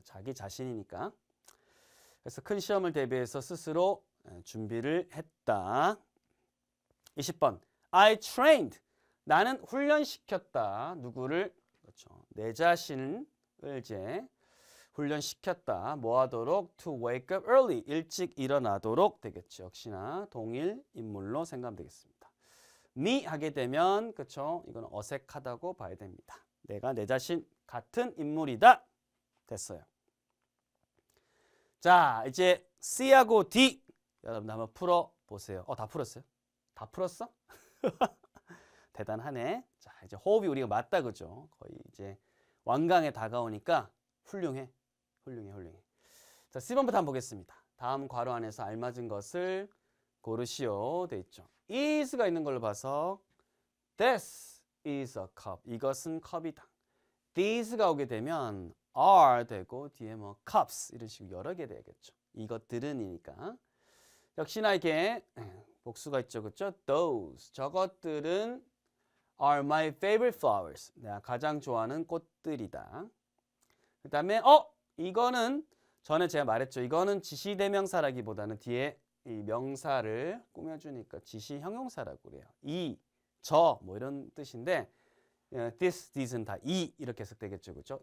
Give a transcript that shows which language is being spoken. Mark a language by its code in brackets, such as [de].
[ko] 자기 자신이니까. 그래서 큰 시험을 대비해서 스스로 준비를 했다. 20번 I trained, 나는 훈련시켰다. 누구를? 그렇죠. 내 자신을 이제 훈련시켰다. 뭐 하도록? [en] To wake up early, [ko] 일찍 일어나도록 되겠죠. 역시나 동일 인물로 생각하면 되겠습니다. me 하게 되면 그렇죠. 이건 어색하다고 봐야 됩니다. 내가 내 자신 같은 인물이다. 됐어요. 자, 이제 C하고 D 여러분 한번 풀어보세요. 다 풀었어요? 다 풀었어? 대단하네. 자, 이제 호흡이 우리가 맞다 그죠? 거의 이제 완강에 다가오니까 훌륭해. 자, C번부터 한번 보겠습니다. 다음 괄호 안에서 알맞은 것을 고르시오 돼 있죠. is가 있는 걸로 봐서 [en] This is a cup. [ko] 이것은 컵이다. These가 오게 되면 are 되고 뒤에 뭐 cups 이런 식으로 여러 개 되겠죠. 이것들은이니까. 역시나 이렇게 복수가 있죠. 그렇죠? Those. 저것들은 [en] are my favorite flowers. [ko] 내가 가장 좋아하는 꽃들이다. 그 다음에 이거는 전에 제가 말했죠. 이거는 지시대명사라기보다는 뒤에 이 명사를 꾸며주니까 지시형용사라고 그래요. 이, 저 뭐 이런 뜻인데 this, these는 다 이 이렇게 해석되겠죠. 그렇죠?